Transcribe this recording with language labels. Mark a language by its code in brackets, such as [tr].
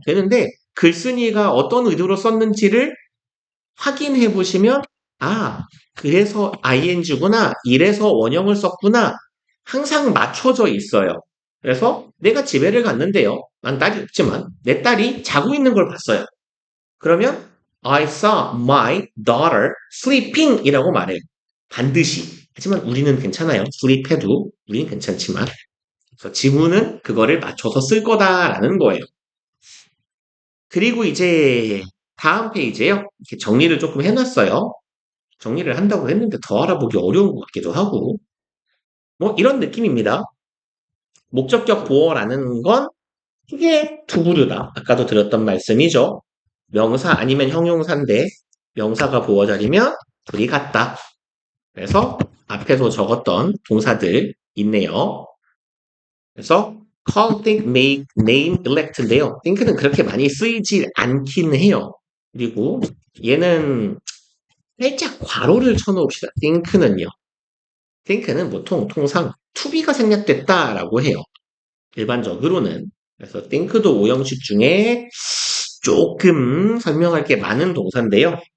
[ko] 되는데 글쓴이가 어떤 의도로 썼는지를 확인해 보시면 그래서 ing구나. 이래서 원형을 썼구나. 항상 맞춰져 있어요. 그래서 내가 집에를 갔는데요. 난 딸이 없지만 내 딸이 자고 있는 걸 봤어요. 그러면 [en] I saw my daughter sleeping [ko] 이라고 말해요. 반드시. 하지만 우리는 괜찮아요. sleep해도 우리는 괜찮지만 그래서 지문은 그거를 맞춰서 쓸 거다라는 거예요. 그리고 이제 다음 페이지에요. 이렇게 정리를 조금 해놨어요. 정리를 한다고 했는데 더 알아보기 어려운 것 같기도 하고 뭐 이런 느낌입니다. 목적격 보어라는 건 이게 두 부류다. 아까도 드렸던 말씀이죠. 명사 아니면 형용사인데 명사가 보어 자리면 둘이 같다. 그래서 앞에서 적었던 동사들 있네요. 그래서 call, think, make, name, elect인데요. think는 그렇게 많이 쓰이지 않긴 해요. 그리고 얘는 살짝 괄호를 쳐놓읍시다. think는 보통 통상 to be가 생략됐다라고 해요. 일반적으로는. 그래서 think도 오형식 중에 조금 설명할 게 많은 동사인데요.